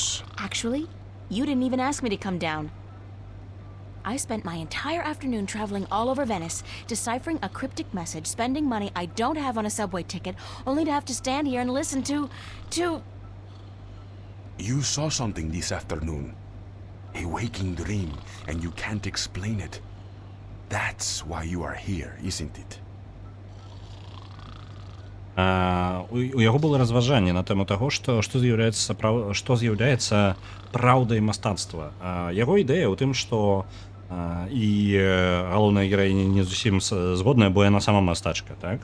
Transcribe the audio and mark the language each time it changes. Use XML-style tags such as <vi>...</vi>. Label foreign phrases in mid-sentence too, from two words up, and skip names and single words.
<en>Actually, you didn't even ask me to come down. I spent my entire afternoon traveling all over Venice, deciphering a cryptic message, spending money I don't have on a subway ticket, only to have to stand here and listen to... you saw something this afternoon. A waking dream, and you can't explain it. That's why you are here, isn't it?</en> <be>У яго было разважанне на тэму таго, што з'яўляецца праўдай мастацтва. Яго ідэя ў тым, што і галоўная гераіня не зусім згодная, бо яна сама мастачка, так?</be>